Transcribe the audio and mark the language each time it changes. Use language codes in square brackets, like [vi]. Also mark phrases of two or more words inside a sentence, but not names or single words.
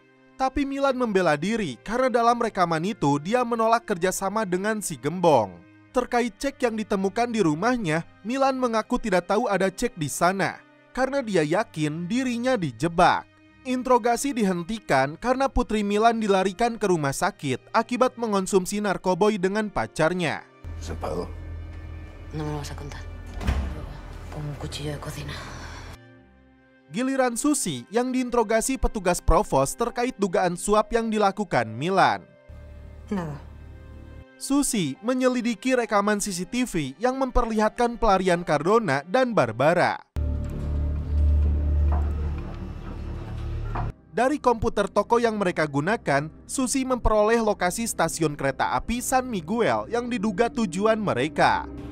[id] Tapi Milan membela diri karena dalam rekaman itu dia menolak kerjasama dengan si gembong. Terkait cek yang ditemukan di rumahnya, Milan mengaku tidak tahu ada cek di sana karena dia yakin dirinya dijebak. Interogasi dihentikan karena putri Milan dilarikan ke rumah sakit akibat mengonsumsi narkoboy dengan pacarnya. [es] ¿Se pagó? No me lo vas a contar. Con un cuchillo de cocina. [id] Giliran Susi yang diinterogasi petugas Provos terkait dugaan suap yang dilakukan Milan. [es] Nada. [id] Susi menyelidiki rekaman CCTV yang memperlihatkan pelarian Cardona dan Barbara. Dari komputer toko yang mereka gunakan, Susi memperoleh lokasi stasiun kereta api San Miguel yang diduga tujuan mereka.